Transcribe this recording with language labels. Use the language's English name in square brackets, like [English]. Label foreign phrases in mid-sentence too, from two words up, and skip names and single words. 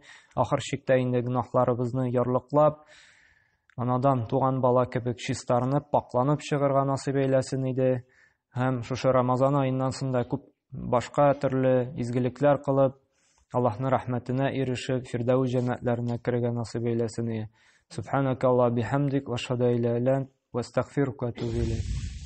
[Tatar] Ахыр чиктә инде гөнаһларыбызны ярлыклап, анадан туган бала кебек чистарынып, пакланып чыгарга насыйп әйләсен иде. Һәм шушы Рамазан аеннан соң да күп башка төрле изгелекләр кылып, Аллаһның рәхмәтенә ирешеп, Фирдәүс җәннәтләренә керергә насыйп әйләсен иде. [Arabic] سبحانك الله بحمدك وأشهد أن لا إله إلا أنت وأستغفرك وأتوب إليك.